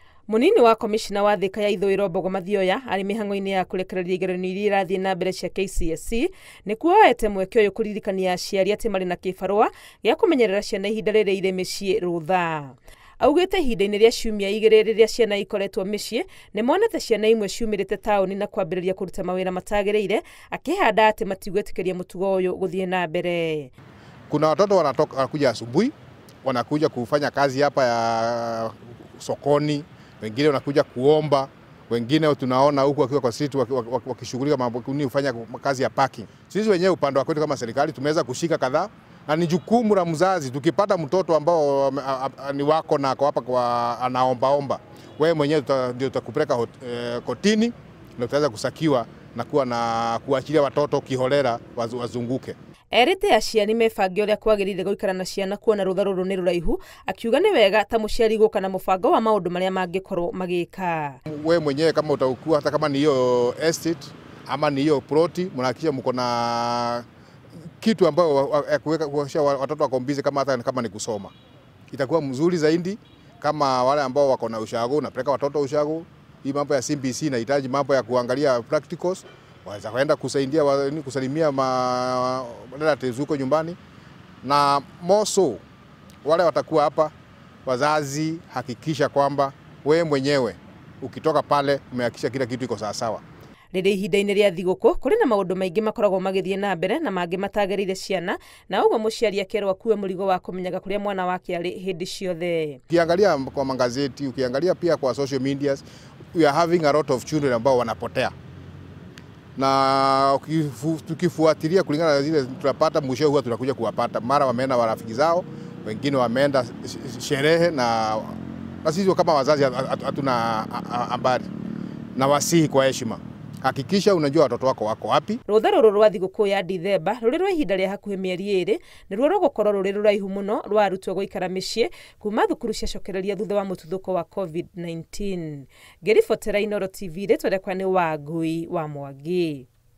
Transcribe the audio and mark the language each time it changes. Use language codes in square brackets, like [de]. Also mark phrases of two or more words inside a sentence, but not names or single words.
[ki] Munini wa komishina wa Thika ya Ithũĩro Mbogo Mathioya ari mĩhang'o-inĩ ya kũrekereria igeranio iria irathiĩ na mbere cia KCSE nĩkuo oete mweke ũyũ kũririkania aciari atĩ marĩ na kĩbarũa gĩa kũmenyerera ciana ihinda rĩrĩa irĩ mĩciĩ rũtha. Augĩte ihinda-inĩ rĩa ciumia igĩrĩ rĩrĩa ciana ikoretwo mĩciĩ nĩ monete ciana imwe ciumĩrĩte taũni na kwambĩrĩria kũruta mawĩra matagĩrĩire, akĩhanda atĩ matigwĩtĩkĩria mũtugo ũyũ gũthiĩ na mbere. [sw] Kuna watoto wanakuja asubuhi, wanakuja kufanya kazi hapa ya sokoni, wengine wanakuja kuomba, wengine tunaona huku wakiwa kwa street wakishughulika mambo kufanya kazi ya parking. Sisi wenyewe upande wa kwetu kama serikali tumeweza kushika kadhaa, na ni jukumu la mzazi, tukipata mtoto ambao ni wako na kwa hapa kwa anaombaomba, wewe mwenyewe ndio utakupeleka kotini na utaweza kusakiwa na kuwa na kuachilia watoto kiholela wazunguke. [ki] Erite aciari mebange ũrĩa kwagĩrĩire gũikara na ciana kuona rũtha rũrũ nĩ rũraihu, akiuga nĩ wega ta mũciari gũka na mũbango wa maũndũ marĩa mangĩkorwo magĩka. [sw] Wewe mwenyewe kama utakuwa hata kama ni hiyo estate ama ni hiyo ploti, mnahakikisha mko na kitu ambayo kuweka watoto wako busy kama ni kusoma. Itakuwa mzuri zaidi kama wale ambao wako na ushago, unapeleka watoto ushago. Hii mambo ya CBC inahitaji mambo ya kuangalia practicals. Waweza kwenda kusaidia kusalimia relatives huko nyumbani, na moso wale watakuwa hapa wazazi, hakikisha kwamba wewe mwenyewe ukitoka pale umehakikisha kila kitu iko sawa sawa. [ki] Rĩrĩ ihinda-inĩ rĩa thigũkũ kũrĩ na maũndũ maingĩ makoragwo magĩthiĩ na mbere na mangĩ matagĩrĩire ciana, na ũguo mũciari akerwo akue mũrigo wa kũmenyaga kũrĩa mwana wake arĩ hĩndĩ ciothe. [sw] Ukiangalia kwa magazeti, ukiangalia pia kwa [en] social medias, we are having a lot of children [sw] ambao wanapotea. Na tukifuatilia kulingana na zile tunapata, mwisho huwa tunakuja kuwapata mara wameenda marafiki zao, wengine wameenda sherehe, na sisi kama wazazi hatuna habari, na wasihi kwa heshima, hakikisha unajua watoto wako wako wapi. [ki] Rũtha rũrũ rwa thigũkũ ya Dithemba rũrĩ rwa ihinda rĩa hakuhĩ mĩeri 2 nĩruo rũgũkorwo rũrĩ rũraihu mũno rwa arutwo gũikara mĩciĩ kuma thukuru ciacokereria thutha wa mũtuthũko wa COVID-19. Ngĩribotera Inooro TV, rĩtwa rĩakwa nĩ Wangui wa Mwangi.